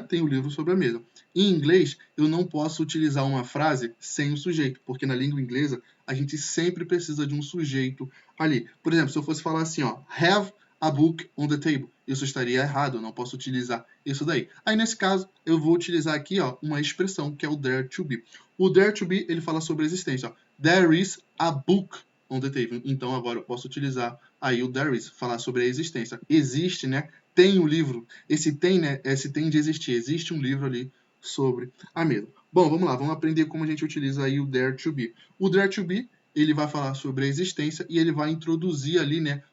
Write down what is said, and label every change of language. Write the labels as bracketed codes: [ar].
[pt] Tem um livro sobre a mesa. Em inglês, eu não posso utilizar uma frase sem o sujeito, porque na língua inglesa a gente sempre precisa de um sujeito ali. Por exemplo, se eu fosse falar assim, ó, [en] have a book on the table, [pt] isso estaria errado, eu não posso utilizar isso daí. Aí nesse caso, eu vou utilizar aqui, ó, uma expressão que é o there to be. O there to be, ele fala sobre a existência, ó. [en] There is a book on the table. [pt] Então agora eu posso utilizar aí o there is, falar sobre a existência. Existe, né? Tem um livro. Esse tem, né? Esse tem de existir. Existe um livro ali sobre a mesa. Bom, vamos lá. Vamos aprender como a gente utiliza aí o there to be. O there to be, ele vai falar sobre a existência e ele vai introduzir ali, né?